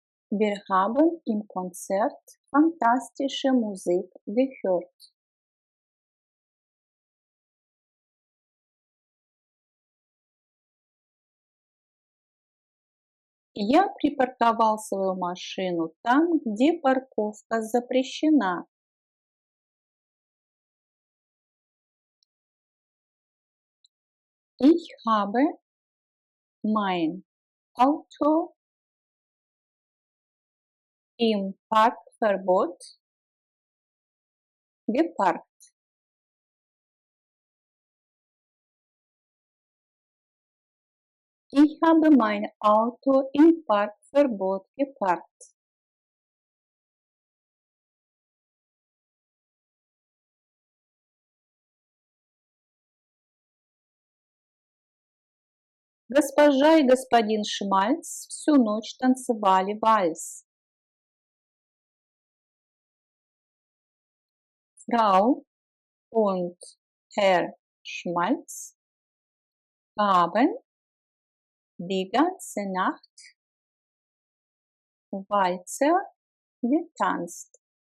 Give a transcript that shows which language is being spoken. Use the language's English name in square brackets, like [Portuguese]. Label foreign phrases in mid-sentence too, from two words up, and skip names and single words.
[German] Wir haben im Konzert fantastische Musik gehört. [Russian] Я припарковал свою машину там, где парковка запрещена. [German] Ich habe mein Auto im Parkverbot geparkt. Ich habe mein Auto im Parkverbot geparkt. [Russian] Госпожа и господин Шмальц всю ночь танцевали вальс. [German] Frau und Herr Schmalz haben die ganze Nacht Walzer getanzt.